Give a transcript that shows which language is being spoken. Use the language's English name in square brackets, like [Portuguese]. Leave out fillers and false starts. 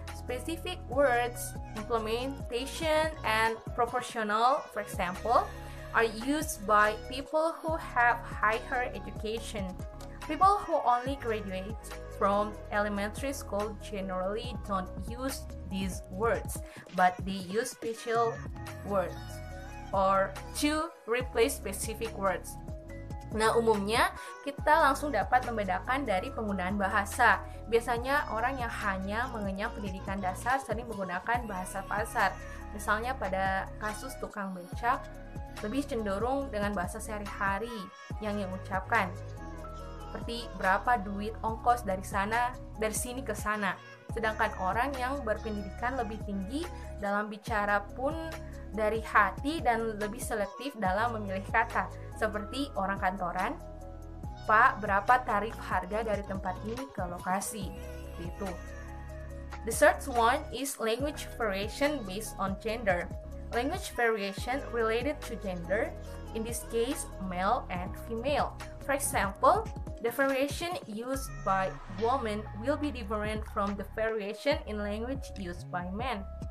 [English] Specific words, implementation, and proportional, for example, are used by people who have higher education. People who only graduate from elementary school generally don't use these words, but they use special words or to replace specific words. [Indonesian] Nah, umumnya kita langsung dapat membedakan dari penggunaan bahasa. Biasanya orang yang hanya mengenyam pendidikan dasar sering menggunakan bahasa pasar. Misalnya pada kasus tukang becak, lebih cenderung dengan bahasa sehari-hari yang diucapkan. Seperti berapa duit ongkos dari sini ke sana. Sedangkan orang yang berpendidikan lebih tinggi dalam bicara pun dari hati dan lebih selektif dalam memilih kata, seperti orang kantoran, Pak, berapa tarif harga dari tempat ini ke lokasi? Itu. [English] The third one is language variation based on gender. Language variation related to gender, in this case, male and female. For example, the variation used by women will be different from the variation in language used by men.